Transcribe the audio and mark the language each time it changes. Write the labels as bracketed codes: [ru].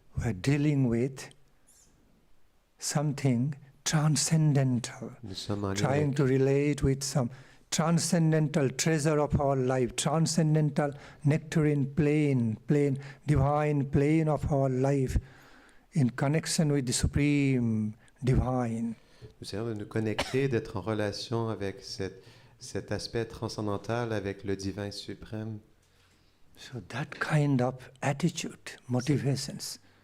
[en] We're dealing with something transcendental, [fr] Nous sommes en lien [en] trying [fr] avec [en] to relate with some transcendental treasure of our life, transcendental nectarine plane, divine plane of our life in connection with the Supreme Divine. [fr] Nous essayons de nous connecter, d'être en relation avec cet aspect transcendantal, avec le divin suprême. [en] So that kind of attitude, motivations.